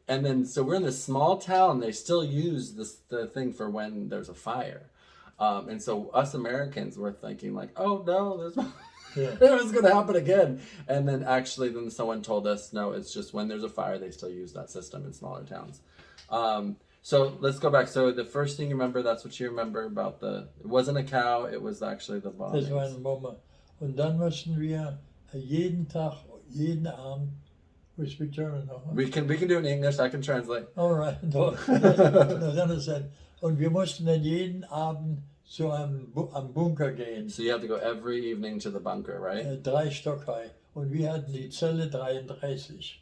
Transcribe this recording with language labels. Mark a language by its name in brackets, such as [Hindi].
[English] And then so we're in this small town, they still use the thing for when there's a fire, and so us Americans were thinking like, oh no, it was gonna happen again. And then then someone told us, no, it's just when there's a fire they still use that system in smaller towns. So let's go back. So the first thing you remember, that's what you remember about it wasn't a cow, it was actually the bombing. [German] Das war ein Bomber. Und dann mussten wir jeden Tag, jeden Abend. [English] We speak German [German] noch. [English] We can do it in English. I can translate. All right. No, [German] dann ist es. Und wir mussten dann jeden Abend zu am Bunker gehen. [English] So you have to go every evening to the bunker, right? [German] 3 Stock high. Und wir hatten die Zelle 33.